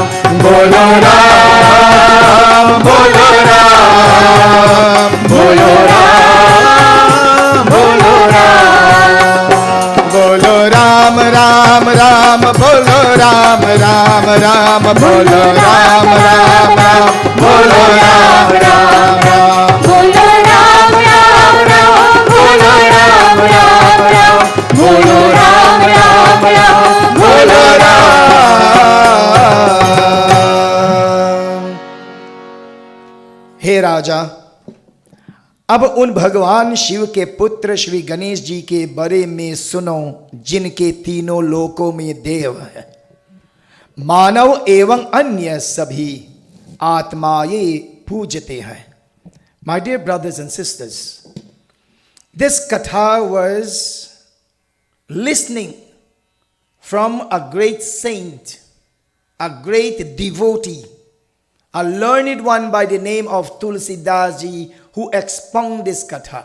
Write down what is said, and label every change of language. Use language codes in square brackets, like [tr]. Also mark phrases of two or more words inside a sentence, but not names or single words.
[hi] बोलो राम बोलो राम बोलो राम, बोलो राम. बोलो राम राम राम बोलो राम राम राम बोलो राम राम राम बोलो राम राम राम बोलो राम, राम, राम। बोलो राम, राम, राम. बोलो राम, राम, राम. बोलो राम। हे राजा, अब उन भगवान शिव के पुत्र श्री गणेश जी के बारे में सुनो जिनके तीनों लोकों में देव है, मानव एवं अन्य सभी आत्माएं पूजते हैं. [en] My dear brothers and sisters, this katha was listening from a great saint, a great devotee, a learned one by the name of Tulsidas Ji, who expounded this katha.